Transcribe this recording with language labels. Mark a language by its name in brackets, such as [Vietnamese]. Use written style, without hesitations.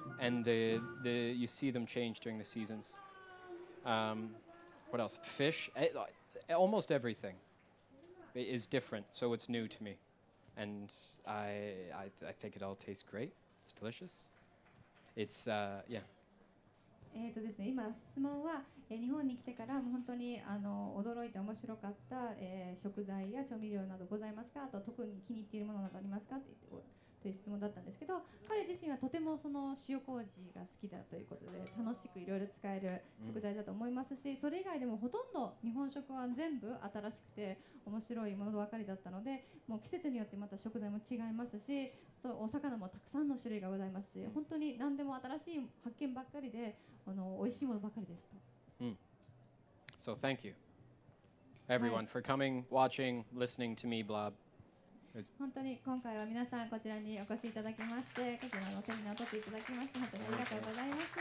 [English] And you see them change during the seasons. What else? Fish. Almost everything is different, so it's new to me. And I think it all tastes great. It's delicious. It's, yeah. [Japanese] ですね、今質問は、日本に来てからもう本当に驚いて面白かった、食材や調味料などございますか、あと特に気に入っているものなどありますかという質問だったんですけど、彼自身はとてもその塩麹が好きだということで楽しくいろいろ使える食材だと思いますし、それ以外でもほとんど日本食は全部新しくて面白いものばかりだったので、もう季節によってまた食材も違いますし、お魚もたくさんの種類がございますし、本当に何でも新しい発見ばっかりで美味しいものばかりですと。 [English] So thank you, everyone, for coming, watching, listening to me blab. [Japanese] 本当に今回は皆さんこちらにお越しいただきまして、こちらのセミナーを取っていただきまして本当にありがとうございます。